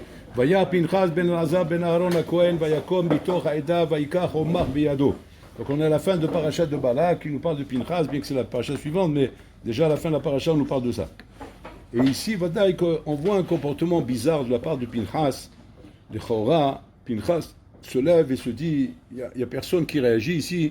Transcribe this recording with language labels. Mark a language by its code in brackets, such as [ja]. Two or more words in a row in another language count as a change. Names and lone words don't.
[he] וירא פינחס בן אלעזר בן אהרן הכהן ויקם בתוך העדה ויקח רמח בידו. [fr] Donc on est à la fin de Parashat de Balak qui nous parle de Pinchas, bien que c'est la parashat suivante, mais déjà à la fin de la parashat on nous parle de ça. Et ici, on voit un comportement bizarre de la part de Pinchas, de Chora. Pinchas se lève et se dit, il n'y a personne qui réagit ici.